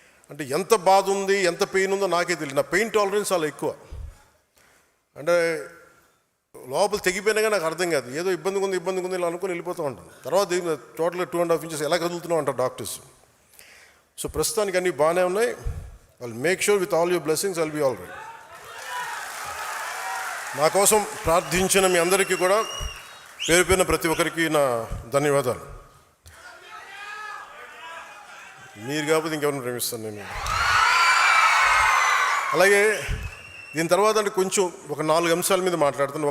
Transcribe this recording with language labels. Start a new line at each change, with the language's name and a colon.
Telugu: అంటే ఎంత బాధ ఉంది, ఎంత పెయిన్ ఉందో నాకే తెలియదు. నా పెయిన్ టాలరెన్స్ చాలా ఎక్కువ. అంటే లోపల తెగిపోయినా కానీ నాకు అర్థం కాదు, ఏదో ఇబ్బంది ఉంది ఇలా అనుకుని వెళ్ళిపోతూ ఉంటాను. తర్వాత టోటల్గా 2.5 ఇంచెస్ ఎలా కదులుతున్నావు అంటారు డాక్టర్స్. సో ప్రస్తుతానికి అన్నీ బాగానే ఉన్నాయి.
English: I'll make sure with all your blessings I'll be all right.
Telugu: నా కోసం ప్రార్థించిన మీ అందరికీ కూడా పేరు పేరున ప్రతి ఒక్కరికి నా ధన్యవాదాలు. మీరు కాకపోతే ఇంకెవరిని ప్రేమిస్తాను నేను. అలాగే దీని తర్వాత అంటే కొంచెం ఒక 4 అంశాల మీద మాట్లాడుతాను.